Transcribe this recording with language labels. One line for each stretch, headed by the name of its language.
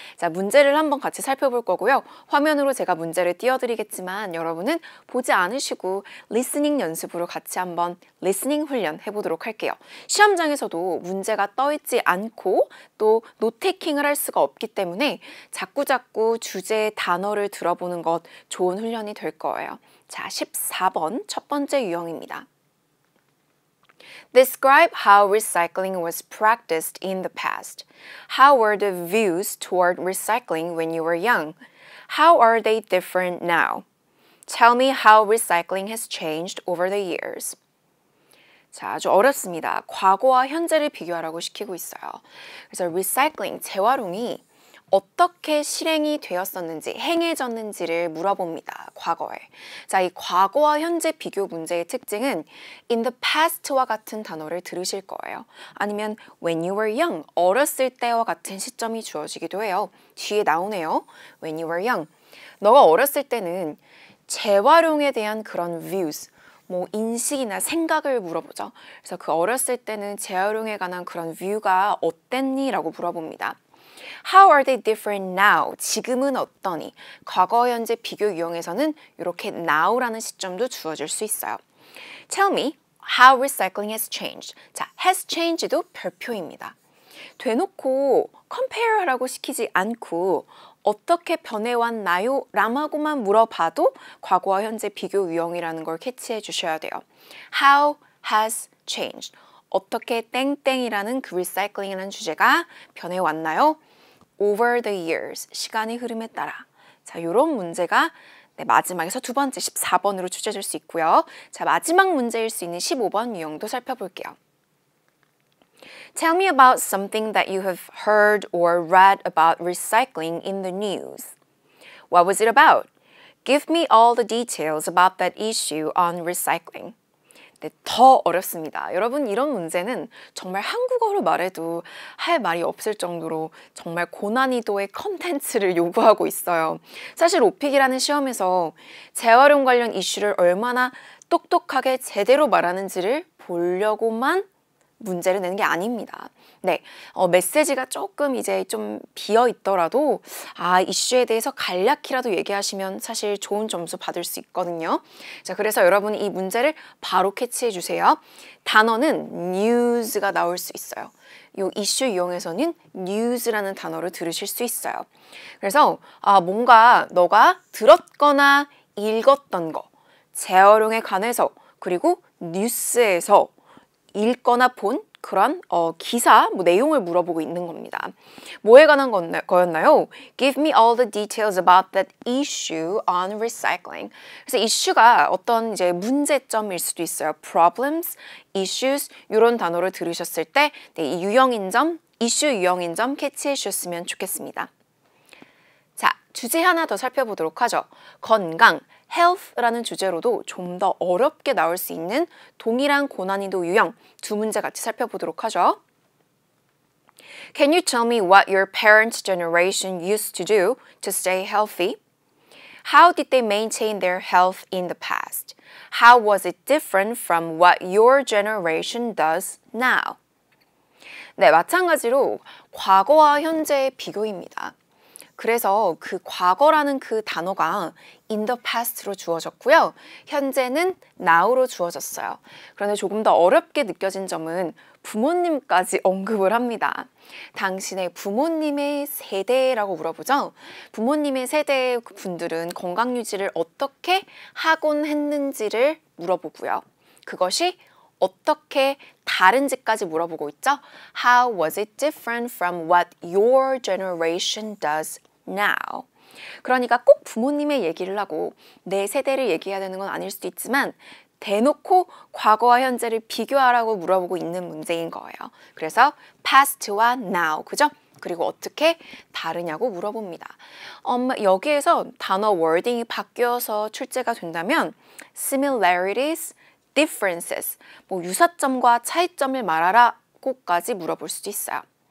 Korean: 자, 문제를 한번 같이 살펴볼 거고요. 화면으로 제가 문제를 띄워드리겠지만 여러분은 보지 않으시고 리스닝 연습으로 같이 한번 리스닝 훈련 해보도록 할게요. 시험장에서도 문제가 떠있지 않고 또 노테이킹을 할 수가 없기 때문에 자꾸자꾸 주제의 단어를 들어보는 것 좋은 훈련이 될 거예요. 자, 14번 첫 번째 유형입니다.
English: Describe how recycling was practiced in the past. How were the views toward recycling when you were young? How are they different now? Tell me how recycling has changed over the years.
Korean: 자, 아주 어렵습니다. 과거와 현재를 비교하라고 시키고 있어요. 그래서 recycling, 재활용이 어떻게 실행이 되었었는지, 행해졌는지를 물어봅니다. 과거에. 자, 이 과거와 현재 비교 문제의 특징은
English: in the past
Korean: 와 같은 단어를 들으실 거예요. 아니면
English: when you were young,
Korean: 어렸을 때와 같은 시점이 주어지기도 해요. 뒤에 나오네요.
English: when you were young.
Korean: 너가 어렸을 때는 재활용에 대한 그런 views, 인식이나 생각을 물어보죠. 그래서 그 어렸을 때는 재활용에 관한 그런 뷰가 어땠니? 라고 물어봅니다.
English: How are they different now?
Korean: 지금은 어떠니? 과거, 현재 비교 유형에서는 이렇게 now라는 시점도 주어질 수 있어요.
English: Tell me how recycling has changed.
Korean: 자,
English: has changed
Korean: 도 별표입니다. 대놓고 compare라고 시키지 않고 어떻게 변해왔나요? 라고만 물어봐도 과거와 현재 비교 유형이라는 걸 캐치해 주셔야 돼요.
English: How has changed.
Korean: 어떻게 땡땡이라는 그 리사이클링이라는 주제가 변해왔나요?
English: Over the years,
Korean: 시간의 흐름에 따라. 자, 이런 문제가 마지막에서 두 번째 14번으로 출제될 수 있고요. 자, 마지막 문제일 수 있는 15번 유형도 살펴볼게요.
English: Tell me about something that you have heard or read about recycling in the news. What was it about? Give me all the details about that issue on recycling.
Korean: 네, 더 어렵습니다. 여러분 이런 문제는 정말 한국어로 말해도 할 말이 없을 정도로 정말 고난이도의 컨텐츠를 요구하고 있어요. 사실 오픽이라는 시험에서 재활용 관련 이슈를 얼마나 똑똑하게 제대로 말하는지를 보려고만 문제를 내는 게 아닙니다. 네, 메시지가 조금 이제 좀 비어 있더라도 이슈에 대해서 간략히라도 얘기하시면 사실 좋은 점수 받을 수 있거든요. 자, 그래서 여러분 이 문제를 바로 캐치해 주세요. 단어는 news가 나올 수 있어요. 이 이슈 이용해서는 news라는 단어를 들으실 수 있어요. 그래서 뭔가 너가 들었거나 읽었던 거, 재활용에 관해서 그리고 뉴스에서 읽거나 본 그런 기사, 내용을 물어보고 있는 겁니다. 뭐에 관한 거였나요?
English: Give me all the details about that issue on recycling.
Korean: 그래서 이슈가 어떤 이제 문제점일 수도 있어요. Problems, issues 이런 단어를 들으셨을 때 이 유형인점, 이슈 유형인점 캐치해 주셨으면 좋겠습니다. 자, 주제 하나 더 살펴보도록 하죠. 건강, health라는 주제로도 좀 더 어렵게 나올 수 있는 동일한 고난이도 유형 두 문제 같이 살펴보도록 하죠.
English: Can you tell me what your parents' generation used to do to stay healthy? How did they maintain their health in the past? How was it different from what your generation does now?
Korean: 네, 마찬가지로 과거와 현재의 비교입니다. 그래서 그 과거라는 그 단어가 in the past로 주어졌고요. 현재는 now로 주어졌어요. 그런데 조금 더 어렵게 느껴진 점은 부모님까지 언급을 합니다. 당신의 부모님의 세대라고 물어보죠. 부모님의 세대 분들은 건강 유지를 어떻게 하곤 했는지를 물어보고요. 그것이 어떻게 다른지까지 물어보고 있죠.
English: How was it different from what your generation does now?
Korean: 그러니까 꼭 부모님의 얘기를 하고 내 세대를 얘기해야 되는 건 아닐 수도 있지만 대놓고 과거와 현재를 비교하라고 물어보고 있는 문제인 거예요. 그래서 past와 now, 그죠? 그리고 어떻게 다르냐고 물어봅니다. 여기에서 단어 워딩이 바뀌어서 출제가 된다면 similarities, differences, 유사점과 차이점을 말하라고까지 물어볼 수도 있어요.